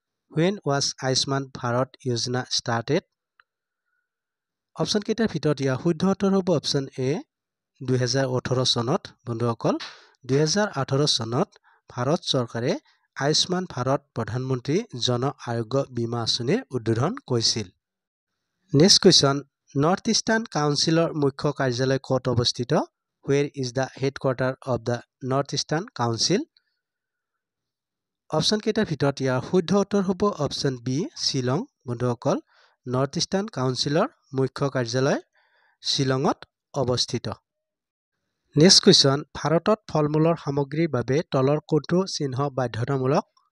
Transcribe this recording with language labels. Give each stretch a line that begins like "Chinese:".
English: When was
Assamese: Ayushman Bharat Yojana
English: started?
Assamese: Option কেইটাৰ ভিতৰত ইয়াৰ শুদ্ধ উত্তৰ হ'ব অপশ্যন এ 2018 চনত। বন্ধুসকল, 2018 চনত ভাৰত চৰকাৰে আয়ুষ্মান ভাৰত প্ৰধানমন্ত্ৰী জন আৰোগ্য বীমা আঁচনিৰ উদ্বোধন কৰিছিল। নেক্সট কুৱেশ্যন, নৰ্থ ইষ্টাৰ্ণ কাউন্সিলৰ মুখ্য কাৰ্যালয় ক'ত অৱস্থিত?
English: Where is the headquarter of the North Eastern Council?
Assamese: Option কেইটাৰ ভিতৰত ইয়াৰ শুদ্ধ উত্তৰ হ'ব অপশ্যন বি শ্বিলং। বন্ধুসকল, নৰ্থ ইষ্টাৰ্ণ কাউন্সিলৰ মুখ্য কাৰ্যালয় শ্বিলঙত অৱস্থিত। নেক্সট কুৱেশ্যন, ভাৰতত ফল মূলৰ সামগ্ৰীৰ বাবে তলৰ কোনটো চিহ্ন বাধ্যতামূলক?